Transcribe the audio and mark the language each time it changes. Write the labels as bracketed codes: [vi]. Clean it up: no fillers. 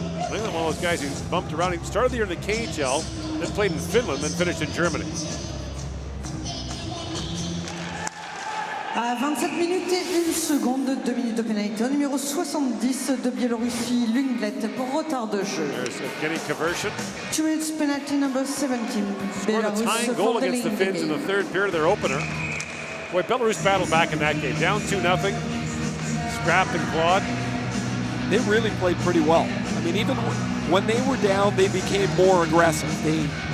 [en] Linglet, one of those guys who bumped around. He started the year in the KHL, then played in Finland, then finished in Germany. [fr] À 27 minutes et 1 seconde, 2 minutes de pénalité. Au numéro 70 de Biélorussie, Linglet pour retard de jeu. [en] There's Evgeny Kavershyn. 2 minutes penalty number 17. Scored a tying goal against the Finns in the third period of their opener. Boy, Belarus battled back in that game. Down 2-0. Scrapped and clawed. They really played pretty well. I mean, even when they were down, they became more aggressive. They